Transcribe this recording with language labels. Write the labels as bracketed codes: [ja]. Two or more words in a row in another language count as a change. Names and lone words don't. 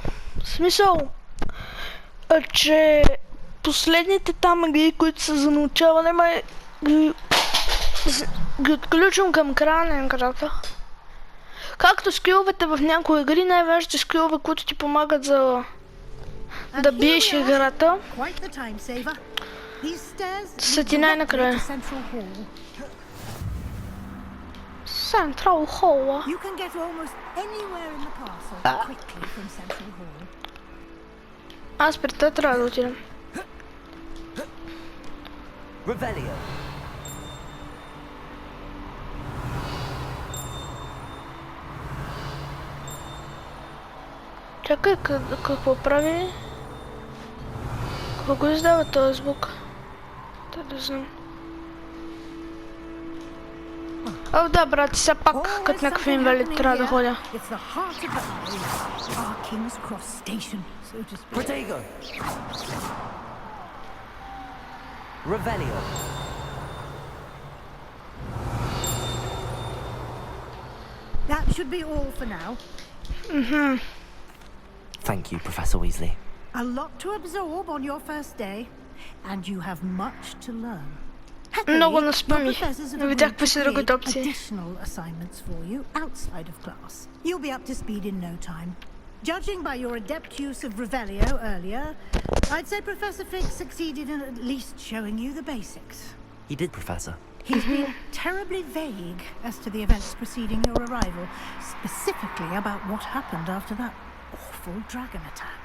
[bg] В смисъл, че последните там магии, които са за научаване, май ги отключвам към края на играта. Както скиловете в някои игри, най-важните скилове, които ти помагат за да биеш играта, са ти най-накрая. [en] Central Hall. You can get almost anywhere in the castle quickly from Central Hall. [bg] Аз при това трябва да отидем. [en] Revelio. [bg] Чакай, какво прави? Какво издава този звук? Да знам. Да, брат, все пак като някакъв инвалид трябва да ходя. [en] Protego. Revelio. That should be all for now. Thank you, Professor Weasley. A lot to absorb on your first day. and you have much to learn. [bg] Много [en] Happily, [bg] не [en] your [bg] спомних. [en] professors have [bg] Не видях [en] agreed [bg] какви [en] to [bg] са другите [en] create [bg] опции. [en] additional assignments for you outside of class. You'll be up to speed in no time. Judging by your adept use of Revelio earlier, I'd say Professor Fig succeeded in at least showing you the basics. He did, Professor. He's been terribly vague as to the events preceding your arrival, specifically about what happened after that awful dragon attack.